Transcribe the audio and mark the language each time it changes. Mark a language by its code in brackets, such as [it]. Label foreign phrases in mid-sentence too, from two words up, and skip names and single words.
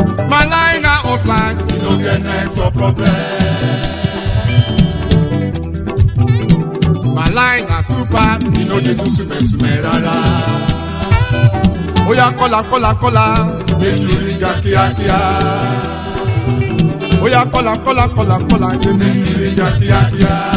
[pcm] My line na hotline, e no get network problem. My line na super, e no dey do sume-sume rara. [yo] Oya kọ́lá, kọ́lá, kọ́lá, [pcm] make you ring ya kíákíá. [yo] Oya kọ́lá, kọ́lá, kọ́lá, kọ́lá, [pcm] yeah, make you ring ya kíákíá.